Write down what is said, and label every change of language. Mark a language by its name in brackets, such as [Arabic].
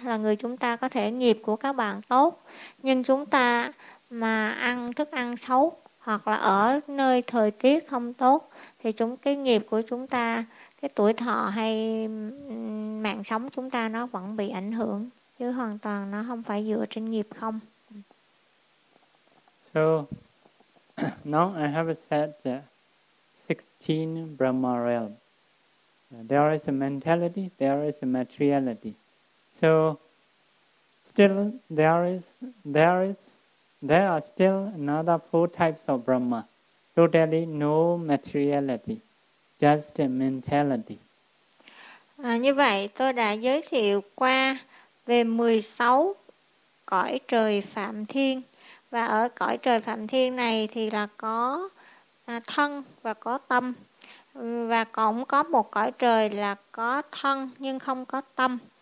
[Vietnamese] Là người chúng ta có thể nghiệp của các bạn tốt, nhưng chúng ta mà ăn thức ăn xấu hoặc là ở nơi thời tiết không tốt thì cái nghiệp của chúng ta, cái tuổi thọ hay mạng sống chúng ta nó vẫn bị ảnh hưởng, chứ hoàn toàn nó không phải dựa trên nghiệp không. [English] So now I have said 16 Brahma realm. There is a mentality, there is a materiality. So still there are still another four types of Brahma. Totally no materiality. Just a mentality. [Vietnamese] Như vậy tôi đã giới thiệu qua về 16 cõi trời Phạm Thiên. Và ở cõi trời Phạm Thiên này thì là có thân và có tâm. Và cũng có một cõi trời là có thân nhưng không có tâm.